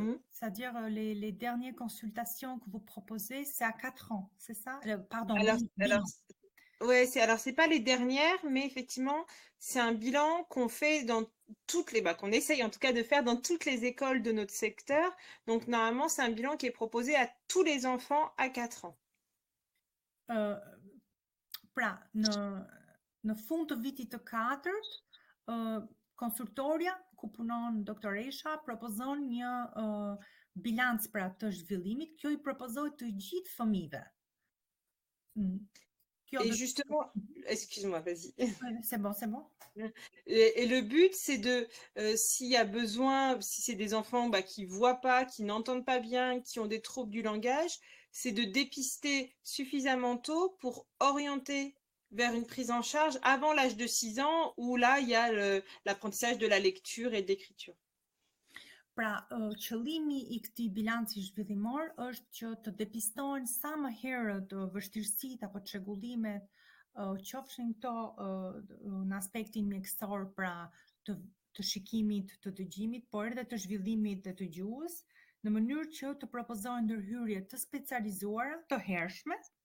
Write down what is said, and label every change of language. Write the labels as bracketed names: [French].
[French] C'est-à-dire les dernières consultations que vous proposez, c'est à 4 ans, c'est ça? Pardon, bilan. Ouais, c'est pas les dernières, mais effectivement, c'est un bilan qu'on fait dans toutes les, qu'on essaye en tout cas de faire dans toutes les écoles de notre secteur. Donc, normalement, c'est un bilan qui est proposé à tous les enfants à 4 ans. [Albanian] Pra, në fund të vitit të 4-rt, konsultoria ku punon doktoresha propozon një bilanc pra të zhvillimit. Kjo I propozohet të gjithë fëmijëve. [French] Et justement, excuse-moi, vas-y. C'est bon. Et le but, c'est de, s'il y a besoin, si c'est des enfants qui voient pas, qui n'entendent pas bien, qui ont des troubles du langage, c'est de dépister suffisamment tôt pour orienter vers une prise en charge avant l'âge de 6 ans, où là, il y a l'apprentissage de la lecture et de l'écriture. [Albanian] Pra, qëllimi I këtij bilanci zhvillimor është që të depistohen sa më herët vështirësitë apo çrregullimet, qofshin këto në aspektin mjekësor, pra të shikimit, të dëgjimit, por edhe të zhvillimit dhe të gjuhës, në mënyrë që të propozohen ndërhyrje të specializuara, të hershme,